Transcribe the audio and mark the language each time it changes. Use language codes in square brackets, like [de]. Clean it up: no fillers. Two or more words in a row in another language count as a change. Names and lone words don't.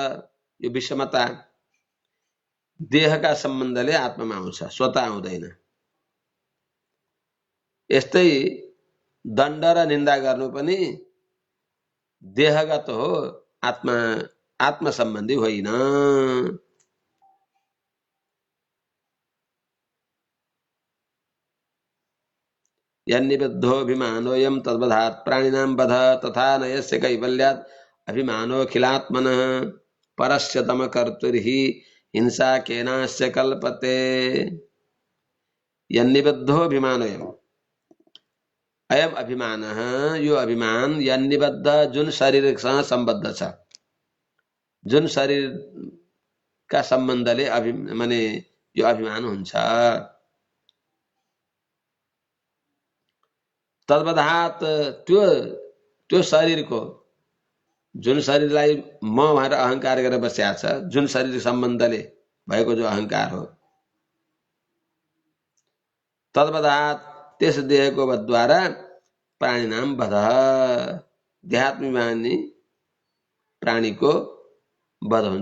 [ne] यो विषमता देहका सम्बन्धले आत्मामा आउँछ, स्वत आउँदैन। यस्तै दण्ड र निन्दा गर्नु पनि देहगत हो, आत्मा सम्बन्धी होइन। [sa] यन्निबद्धोऽभिमानोऽयं तद्वधात् प्राणिनां वध तथा न यस्य कैवल्यात् अभिमानोऽखिलात्मनः परस्य तमकर्तुर्हि हिंसा केनास्य कल्पते। यन्निबद्धोऽभिमानोऽयं, अयम अभिमान, [ne] यो अभिमान यन्निबद्ध जुन शरीरसँग सम्बद्ध छ, जुन शरीर का सम्बन्धले माने यो अभिमान हुन्छ। तद्वधात् त्यो शरीरको, जुन शरीरलाई म भनेर अहंकार गरेर बसेको छ, जुन शरीर सम्बन्धले भएको जो अहंकार हो, तद्वधात् त्यस देहको वधद्वारा [sa] प्राणिनाम वध, [ne] देहात्मिमानी प्राणीको वध हुन्छ।